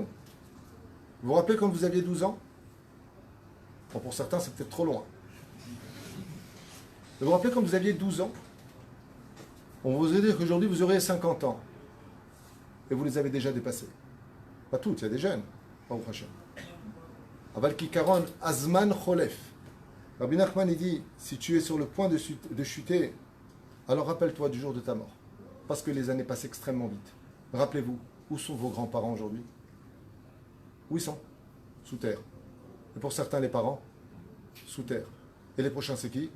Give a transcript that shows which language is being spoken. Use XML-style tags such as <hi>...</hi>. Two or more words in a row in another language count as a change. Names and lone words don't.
<fr>Vous vous rappelez quand vous aviez 12 ans? Bon, pour certains, c'est peut-être trop loin. Vous vous rappelez quand vous aviez 12 ans? On vous a dit qu'aujourd'hui, vous aurez 50 ans. Et vous les avez déjà dépassés. Pas toutes, il y a des jeunes.</fr> <he>ברוך השם. אבל כקרן הזמן חולף.</he> <fr>Rabbi Nachman, il dit, si tu es sur le point de chuter, alors rappelle-toi du jour de ta mort. Parce que les années passent extrêmement vite. Rappelez-vous, où sont vos grands-parents aujourd'hui? Où ils sont? Sous terre. Et pour certains, les parents, sous terre. Et les prochains, c'est qui?</fr>